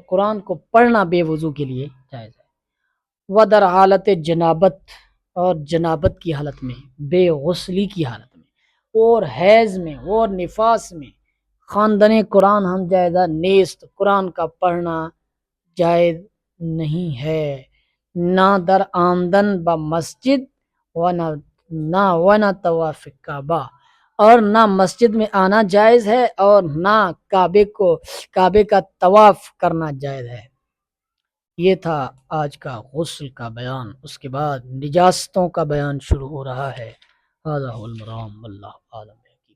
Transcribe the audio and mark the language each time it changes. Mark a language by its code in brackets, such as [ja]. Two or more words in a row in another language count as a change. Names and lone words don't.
[ur] قرآن کو پڑھنا بے وضو کے لیے جائز ہے، [fa] وہ در حالت جنابت، [ur] اور جنابت کی حالت میں، بے غسلی کی حالت میں، اور حیض میں اور نفاس میں [fa] خواندن قرآن ہم جائزہ نیست، [ur] قرآن کا پڑھنا جائز نہیں ہے، [fa] نہ در آمدن با مسجد و نہ طواف کعبہ، [ur] اور نہ مسجد میں آنا جائز ہے اور نہ کعبے کا طواف کرنا جائز ہے۔ یہ تھا آج کا غسل کا بیان، اس کے بعد نجاستوں کا بیان شروع ہو رہا ہے۔ [ar] هذا هو المرام واللہ اعلم۔